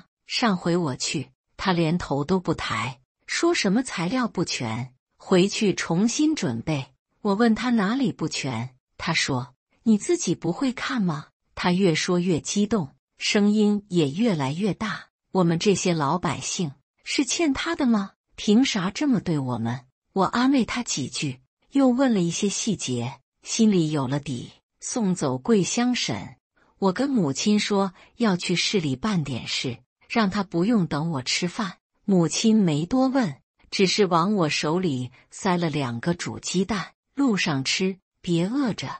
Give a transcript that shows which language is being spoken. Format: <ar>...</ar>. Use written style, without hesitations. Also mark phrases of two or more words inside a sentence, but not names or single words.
<zh>上回我去，她連頭都不抬，說什麼材料不全，回去重新準備。我問她哪裡不全，她說：“你自己不會看嗎？” 她越說越激動，聲音也越來越大：“我們這些老百姓是欠她的嗎？憑啥這麼對我們？” 我安慰她幾句，又問了一些細節，心裡有了底。送走桂香嬸，我跟母親說要去市裡辦點事，讓她不用等我吃飯。母親沒多問，只是往我手裡塞了2個煮雞蛋，路上吃，別餓着。</zh>